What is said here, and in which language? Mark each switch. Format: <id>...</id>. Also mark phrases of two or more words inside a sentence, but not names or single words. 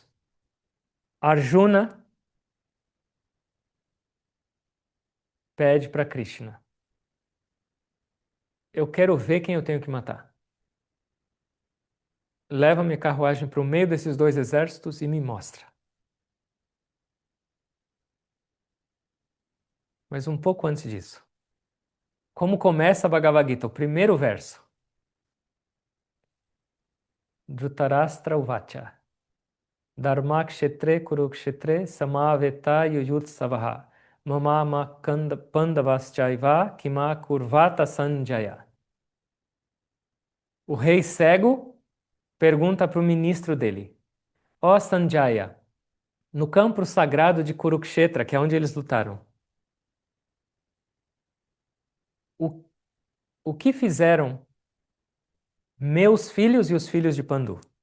<pt>Arjuna pede para Krishna: Eu quero ver quem eu tenho que matar. Leva minha carruagem para o meio desses dois exércitos e me mostra. Mas um pouco antes disso, como começa a Bhagavad Gita? O primeiro verso.</pt> <sa>धृतराष्ट्र उवाच. धर्मक्षेत्रे कुरुक्षेत्रे समवेत युयुत्सवह. ममम पाण्डवश्चैव किम कुर्वत सञ्जय.</sa> <pt>O rei cego pergunta para o ministro dele: Ó Sanjaya, no campo sagrado de Kurukshetra, que é onde eles lutaram, o, o que fizeram meus filhos e os filhos de Pandu?</pt>